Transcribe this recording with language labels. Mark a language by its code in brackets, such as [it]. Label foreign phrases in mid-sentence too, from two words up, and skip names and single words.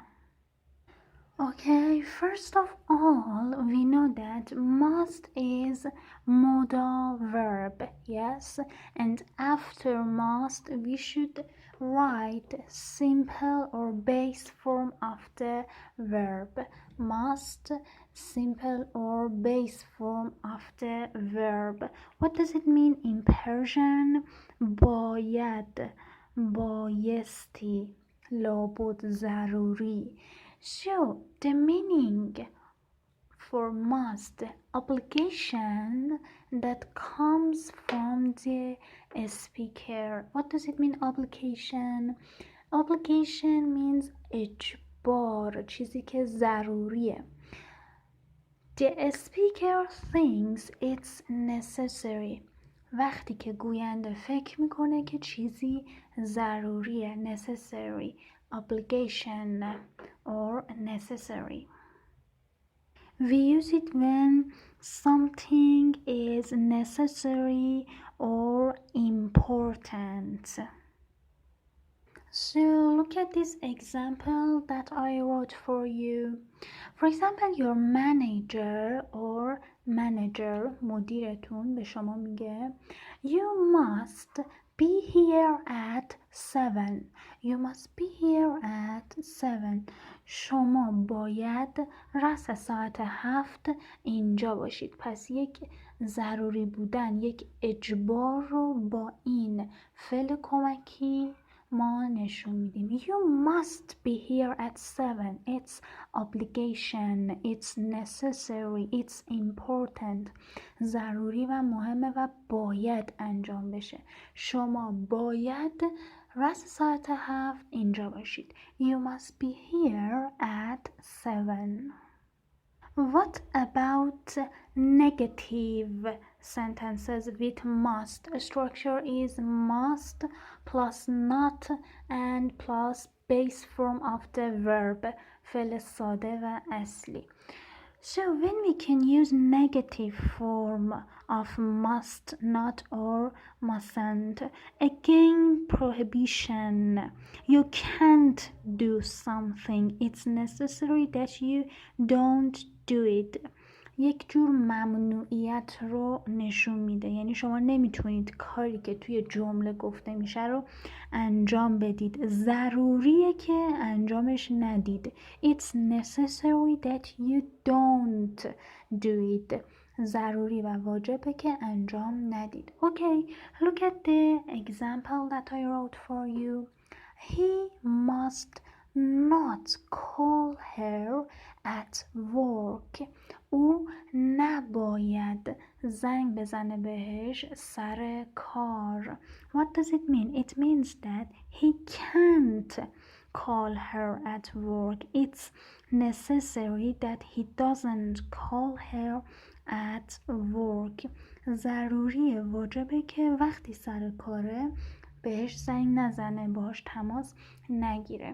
[en] Okay, first of all, we know that must is modal verb, yes, and after must we should write simple or base form of the verb. Must, simple or base form of the verb. What does it mean in Persian? [fa] باید، بایستی، لابد، ضروری. [en] So the meaning for must, obligation that comes from the speaker. What does it mean, obligation? Obligation means [fa] اجبار، چیزی که ضروریه. [en] The speaker thinks it's necessary. [fa] وقتی که گوینده فکر میکنه که چیزی ضروریه، [en] necessary, obligation or necessary. We use it when something is necessary or important. So look at this example that I wrote for you. For example, your manager or manager, [fa] مدیرتون به شما میگه [en] You must be here at 7. You must be here at 7. [fa] شما باید رأس ساعت 7 اینجا باشید. پس یک ضروری بودن، یک اجبار رو با این فعل کمکی ما نشون میدیم. [en] You must be here at 7. It's obligation. It's necessary. It's important. [fa] ضروری و مهمه و باید انجام بشه. شما باید رأس ساعت 7 اینجا باشید. [en] You must be here at 7. What about negative sentences with must? Structure is must plus not and plus base form of the verb. [fa] فعل ساده و اصلی. [en] So when we can use negative form of must, not or mustn't, again prohibition. You can't do something. It's necessary that you don't do it. [fa] یک جور ممنوعیت رو نشون میده. یعنی شما نمیتونید کاری که توی جمله گفته میشه رو انجام بدید. ضروریه که انجامش ندید. [en] It's necessary that you don't do it. [fa] ضروری و واجبه که انجام ندید. [en] Okay, look at the example that I wrote for you. He must not call her at work. [fa] او نباید زنگ بزنه بهش سر کار. [en] What does it mean? It means that he can't call her at work. It's necessary that he doesn't call her at work. [fa] ضروریه، واجبه که وقتی سر کاره بهش زنگ نزنه، باهاش تماس نگیره.